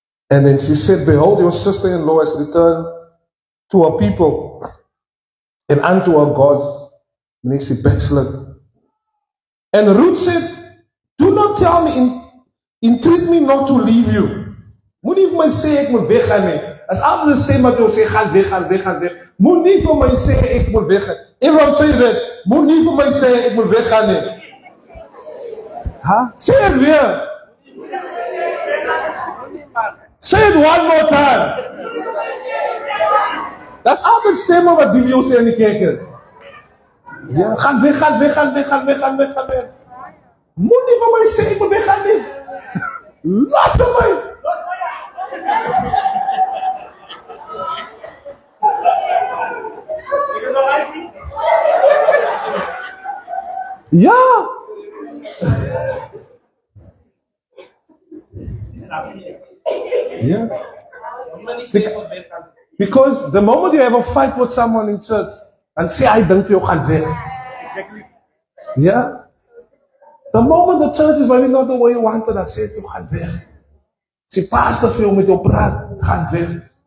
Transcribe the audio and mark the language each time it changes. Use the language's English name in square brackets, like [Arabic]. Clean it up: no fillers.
[English] And then she said, behold, your sister-in-law has returned to her people and unto her gods. And she backslid. And Ruth said, do not tell me, entreat me not to leave you. [Afrikaans] Moet nie vir my sê ek moet weggaan nie. As altyd die stem wat jou sê, gaan weg. Moet nie vir my sê ek moet weggaan. [English] Everyone say that. [Afrikaans] Moet nie vir my sê ek moet weggaan nie. Huh? [English] Say it weer. Say it one more time. [Afrikaans] That's altyd stemme wat die jou sê in die kerk. Ja, gaan weg. Moet nie vir my sê ek moet weggaan nie. Los vir my. Ja. [English] Yeah. Because the moment you have a fight with someone in church and say, I don't feel [Afrikaans] gaan weg. [English] Exactly. Yeah. The moment the church is maybe not the way you wanted, I say, you [Afrikaans] gaan weg. See, pastor veel met jou praat, gaan weg.